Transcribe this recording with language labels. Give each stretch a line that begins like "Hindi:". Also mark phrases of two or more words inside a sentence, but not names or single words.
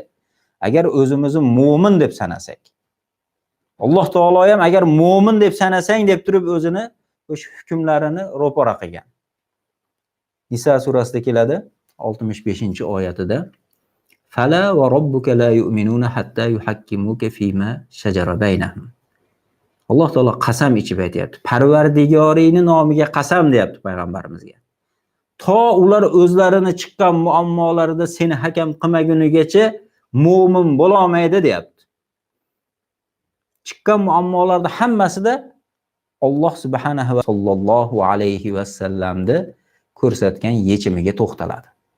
Uzbek: Agar o'zimizni mu'min deb sanasak, Alloh taolo ham agar mu'min deb sanasang deb turib o'zini o'sha hukmlarini ro'para qilgan. Nisa surasida keladi 65-oyatida:
Arabic: "فلا وربك لا يؤمنون حتى يحكموك فيما شجر بينهم."
Uzbek: Alloh taolo qasam ichib aytayapti. Parvardigoringning nomiga qasam deyapti payg'ambarimizga. To ular o'zlarini chiqqan muammolarida seni hakam qilmagunigacha mu'min bo'la olmaydi deyapti. Chiqqan muammolarda hammasida Alloh
Arabic: سبحانه و صلى الله عليه وسلم
Uzbek: ko'rsatgan yechimiga to'xtaladi.